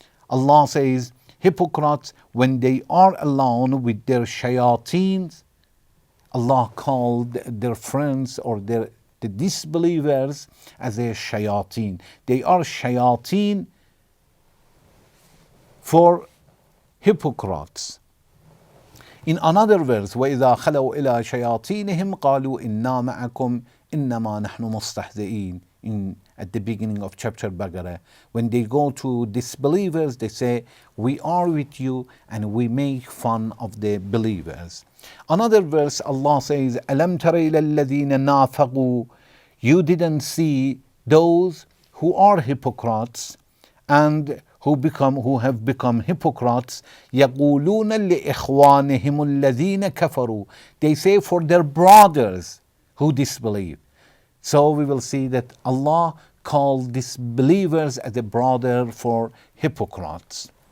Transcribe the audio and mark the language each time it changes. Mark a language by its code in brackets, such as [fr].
[en] Allah says, hypocrites, when they are alone with their shayateens, Allah called their friends or the disbelievers as a shayateen. They are shayateen for hypocrites. In another verse, [ar] وَإِذَا خَلَوْا إِلَىٰ شَيَاطِينِهِمْ قَالُوا إِنَّا مَعَكُمْ إِنَّمَا نَحْنُ مُسْتَهْزِئِينَ. [en] At the beginning of chapter Baqarah, when they go to disbelievers, they say, we are with you and we make fun of the believers. Another verse, Allah says, [ar] أَلَمْ تَرَ إِلَى الَّذِينَ نَافَقُوا. [en] You didn't see those who are hypocrites and who have become hypocrites. [ar] يَقُولُونَ لِإِخْوَانِهِمُ الَّذِينَ كَفَرُوا. [en] They say for their brothers who disbelieve. So we will see that Allah called disbelievers as a brother for hypocrites.